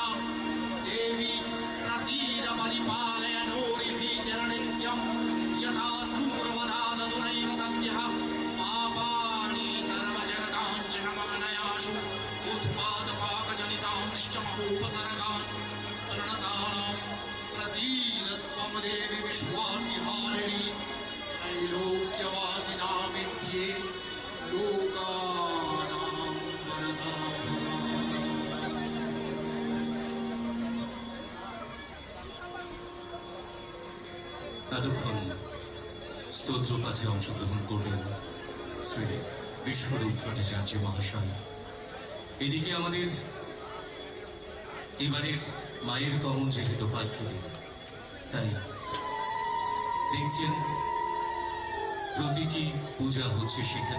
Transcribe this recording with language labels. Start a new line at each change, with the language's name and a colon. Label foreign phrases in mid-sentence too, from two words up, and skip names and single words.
Sanskrit: देवी प्रसीद परिपालय नोरिभीतिर्नित्यं यथा सूरवधादतुनैव सद्यः पापानि सर्वजगताञ्च गमनयाशु उत्पादपाकजनितांश्च महोपसर्गान् प्रणतानां प्रसीद त्वं देवि विश्वाद्यहारिणि त्रैलोक्यवासिना विद्ये लोकानां वरदा
Bangla: এতক্ষণ স্তোত্র পাঠে অংশগ্রহণ করলেন শ্রী বিশ্বরূপ ভট্টাচার্য মহাশয়। এদিকে আমাদের এবারের মায়ের গমন যেহেতু পালকিতে, তাই দেখছেন প্রতীকী পূজা হচ্ছে সেখানে।